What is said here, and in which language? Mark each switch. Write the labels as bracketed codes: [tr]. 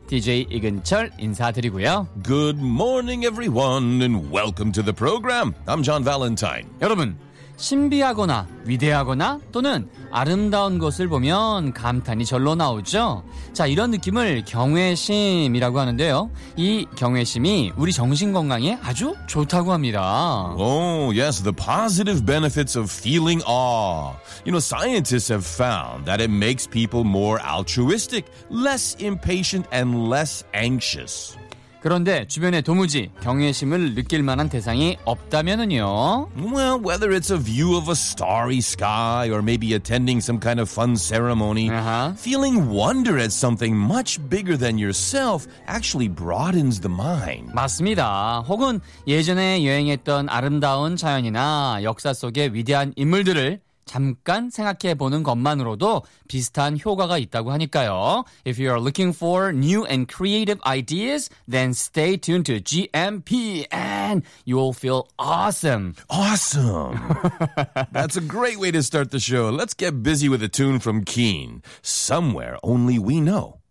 [ko] DJ 이근철 인사드리고요. [en] Good morning, everyone, and welcome to the program. I'm John Valentine. [ko] 여러분, 신비하거나 위대하거나 또는 아름다운 것을 보면 감탄이 절로 나오죠. 자, 이런 느낌을 경외심이라고 하는데요. 이 경외심이 우리 정신건강에 아주 좋다고 합니다. [en] Oh, yes, the positive benefits of feeling awe. You know, scientists have found that it makes people more altruistic, less impatient, and less anxious. [ko] 그런데 주변에 도무지 경외심을 느낄 만한 대상이 없다면은요. [en] Well, whether it's a view of a starry sky or maybe attending some kind of fun ceremony, feeling wonder at something much bigger than yourself actually broadens the mind. [ko] 맞습니다. 혹은 예전에 여행했던 아름다운 자연이나 역사 속의 위대한 인물들을 잠깐 생각해 보는 것만으로도 비슷한 효과가 있다고 하니까요. [en] If you are looking for new and creative ideas, then stay tuned to GMP and you'll feel awesome. Awesome. That's a great way to start the show. Let's get busy with a tune from Keen. Somewhere only we know.